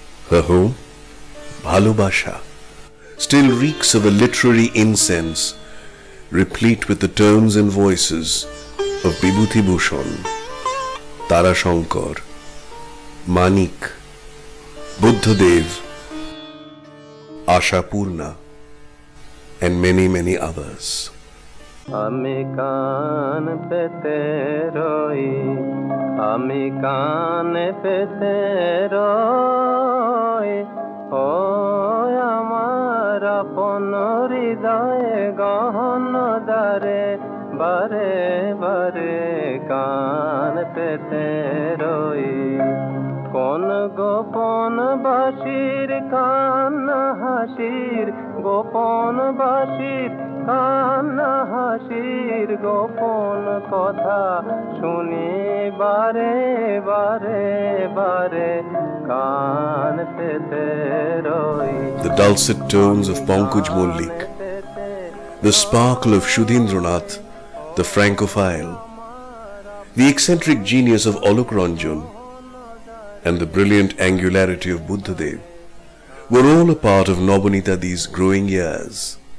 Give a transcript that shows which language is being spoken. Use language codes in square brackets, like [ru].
[en] Her home, Bhalobasha, still reeks of a literary incense, replete with the tones and voices of Bibhuti Bhushan, Tara Shankar, Manik, Buddhadev, Asha Purna, and many, many others. [bn] আমি কান পেতে রই, আমি কান পেতে রই, ও আমার আপন মন হৃদয়ে গহন দ্বারে বারে বারে কান পেতে রই কোন গোপন বাঁশির কান্না হাসির গোপন বাঁশির কান্না হাসির গোপন কথা শুনি বারে বারে বারে কান পেতে রই [en] The dulcet tones of Pankaj Mollik, the sparkle of Shudindranath, the Francophile, the eccentric genius of Alok Ranjan, and the brilliant angularity of Buddhadev were all a part of Nabanita Dee's growing years.